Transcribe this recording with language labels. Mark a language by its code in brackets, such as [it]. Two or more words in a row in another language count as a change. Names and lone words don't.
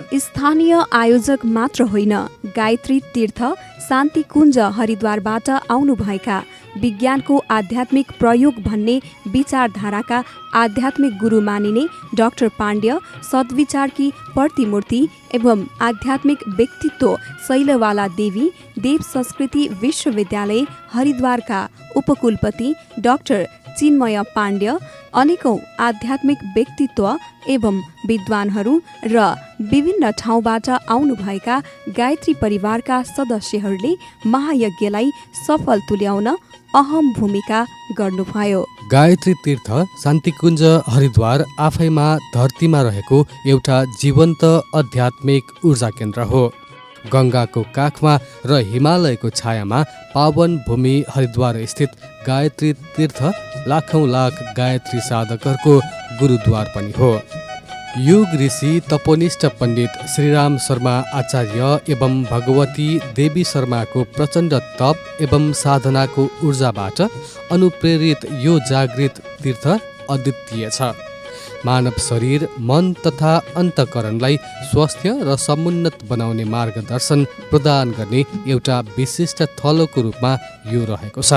[ne] स्थानीय आयोजक मात्र होइन, गायत्री तीर्थ शान्तिकुञ्ज हरिद्वारबाट आउनुभएका विज्ञानको आध्यात्मिक प्रयोग भन्ने विचारधाराका आध्यात्मिक गुरु मानिने डाक्टर पाण्ड्य सद्विचारकी प्रतिमूर्ति एवं आध्यात्मिक व्यक्तित्व शैलवाला देवी देव संस्कृति विश्वविद्यालय हरिद्वारका उपकुलपति डाक्टर चिन्मय पाण्ड्य, अनेकौं आध्यात्मिक व्यक्तित्व एवं विद्वानहरू र विभिन्न ठाउँबाट आउनुभएका गायत्री परिवारका सदस्यहरूले महायज्ञलाई सफल तुल्याउन अहम भूमिका गर्नुभयो। गायत्री तीर्थ शान्तिकुञ्ज हरिद्वार आफैमा धरतीमा रहेको एउटा जीवन्त आध्यात्मिक ऊर्जा केन्द्र हो। गङ्गाको काखमा र हिमालयको छायामा पावन भूमि हरिद्वार स्थित गायत्री तीर्थ लाखौं लाख गायत्री साधकहरूको गुरुद्वार पनि हो। युग ऋषि तपोनिष्ठ पण्डित श्रीराम शर्मा आचार्य एवं भगवती देवी शर्माको प्रचण्ड तप एवं साधनाको ऊर्जाबाट अनुप्रेरित यो जागृत तीर्थ अद्वितीय छ। मानव शरीर, मन तथा अन्तःकरणलाई स्वस्थ र समुन्नत बनाउने मार्गदर्शन प्रदान गर्ने एउटा विशिष्ट थलोको रूपमा यो रहेको छ।